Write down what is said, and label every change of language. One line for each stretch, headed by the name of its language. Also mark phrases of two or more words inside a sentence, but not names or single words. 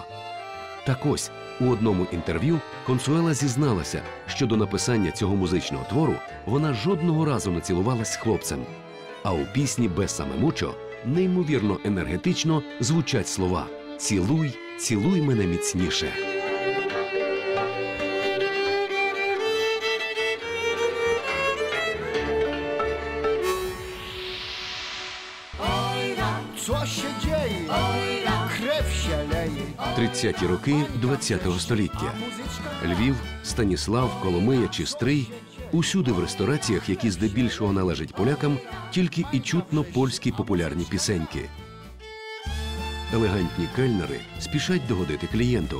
Ukrainian: Так ось, у одному інтерв'ю Консуела зізналася, що до написання цього музичного твору вона жодного разу не цілувалась з хлопцем. А у пісні «Бесаме мучо» неймовірно енергетично звучать слова «Цілуй, цілуй мене міцніше».
Polish: Co się dzieje? Krew się leje.
Ukrainian: 30-ті роки ХХ століття. Львів, Станіслав, Коломия чи Стрий – усюди в рестораціях, які здебільшого належать полякам, тільки і чутно польські популярні пісеньки. Елегантні кельнери спішать догодити клієнту.